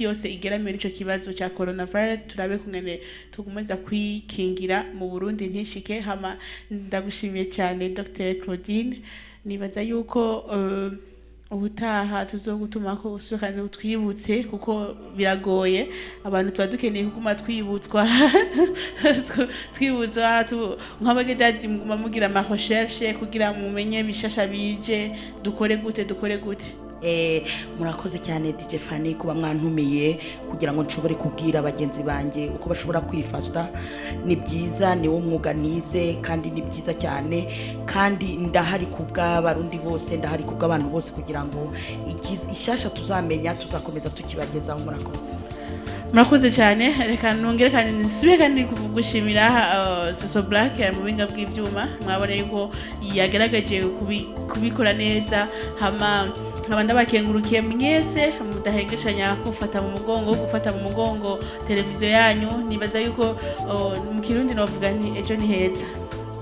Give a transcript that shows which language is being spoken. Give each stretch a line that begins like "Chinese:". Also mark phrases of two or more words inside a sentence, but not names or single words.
Rundi: yose igeramiwe n'ico kibazo cya coronavirus turabe kungene tugumeza kwikingira mu Burundi ntishike hama ndagushimiye cyane Dr Claudine nibaza yuko ubutaha tuzogutuma ko usukane utwibutse kuko biragoye abantu tuba dukeneye kuguma twibutswa nk'abagedazi mugira ama recherche kugira mumenye bishasha bije dukore gute murakoze cyane DJ Fanny kuba mwantumiye kugira ngo nshobore kubwira abagenzi banje uko bashobora kwifata ni byiza ni wo mwuga nize kandi ni byiza cyane kandi ndahari kubw'abarundi bose ndahari kubw'abantu bose kugira ngo ishasha tuzamenya tuzakomeza tukibagezaho murakoze cyane reka nongere kandi nisubiye kandi kugushimira Soso Black mu binga bw'ibyuma mwabone yuko yagaragaje kubikora neza hama ndabakengurukiye mwese mudahengeshanya gufata mu mugongo televiziyo yanyu nibaza yuko mu Kirundi novuga nti ejo ni heza